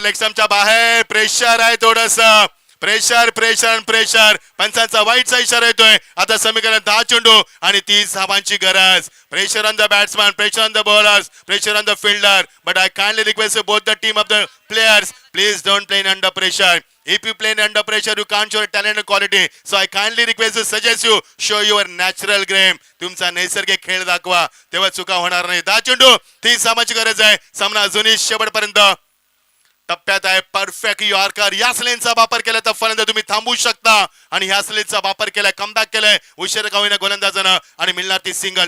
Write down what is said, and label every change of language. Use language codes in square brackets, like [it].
[mr] लेगस्टंपच्या बाहेर प्रेशर आहे थोडस. Pressure pressure pressure. पंचांचा वाईटचा इशारा येतोय. आता समीकरण 10 चेंडू आणि 30 धावांची गरज. [en] Pressure on the batsman, pressure on the bowlers, pressure on the fielder. But I kindly request both the team of the players, please don't play under pressure. If you play under pressure, you can't show your talent and quality. So I kindly request to suggest you show your natural game. [mr] तुमचा नैसर्गिक खेळ दाखवा, तेव्हा चुका होणार नाही. 10 चेंडू 30 धावांची गरज आहे. सामना अजूनही शेवटपर्यंत टप्प्यात आहे. Perfect yorker. याच लेनचा वापर केला तर फलंदाज तुम्ही थांबवू शकता आणि ह्याच लेनचा वापर केलाय. कमबॅक केलाय उशीर का होईना गोलंदाजानं आणि मिळणार ती सिंगल.